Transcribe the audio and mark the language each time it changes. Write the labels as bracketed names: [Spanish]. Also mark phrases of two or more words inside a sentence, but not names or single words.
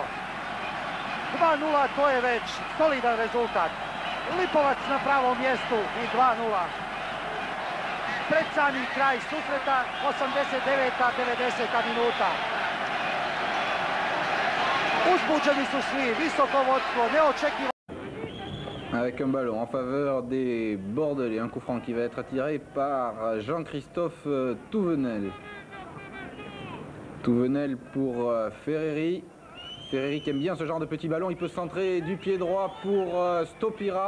[Croatian] 2:0, to je već solidan rezultat. Lipovac na pravom mjestu i 2:0. Pred sami kraj susreta, 89-90 minuta. Uzbuđeni su svi, visoko vodstvo, neočekivano. [French] Avec un ballon en faveur des Bordelais, un coup franc qui va être attiré par Jean-Christophe Touvenel. Touvenel pour Ferreri. Ferreri qui aime bien ce genre de petit ballon, il peut centrer du pied droit pour Stopira.